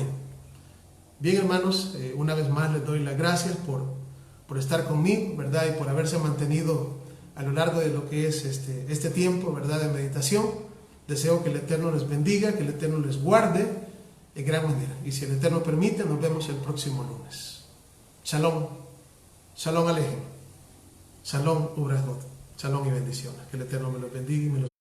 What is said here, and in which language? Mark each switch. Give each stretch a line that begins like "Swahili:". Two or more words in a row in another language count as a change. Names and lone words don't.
Spanish: Bien, hermanos, una vez más les doy las gracias por estar conmigo, ¿verdad? Y por haberse mantenido a lo largo de lo que es este tiempo, ¿verdad? De meditación. Deseo que el Eterno les bendiga, que el Eterno les guarde en gran manera. Y si el Eterno permite, nos vemos el próximo lunes.
Hebrew: שלום. שלום עליכם. שלום וברכות. שלום
Spanish: y bendiciones. Que el Eterno me los bendiga y me los